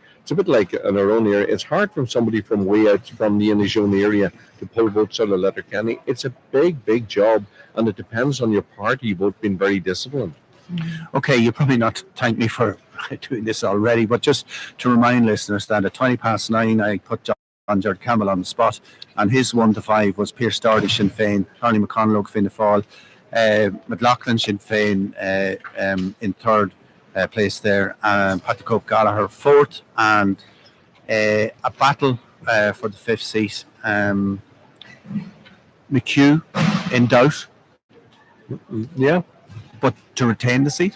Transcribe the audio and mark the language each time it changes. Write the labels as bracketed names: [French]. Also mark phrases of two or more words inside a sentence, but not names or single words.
[English] It's a bit like in our own area. It's hard from somebody from way out from the Inishowen area to pull votes out of Letterkenny. It's a big, big job, and it depends on your party vote being very disciplined. Okay, you'll probably not thank me for doing this already, but just to remind listeners that at 9:20 I put John George Campbell on the spot, and his 1 to 5 was Pearse Doherty, Sinn Féin, Padraig McConaughey, Fianna Fáil, Mac Lochlainn, Sinn Féin in third place there, Patrick Gallagher 4th, and a battle for the 5th seat. McHugh in doubt. Yeah. But to retain the seat?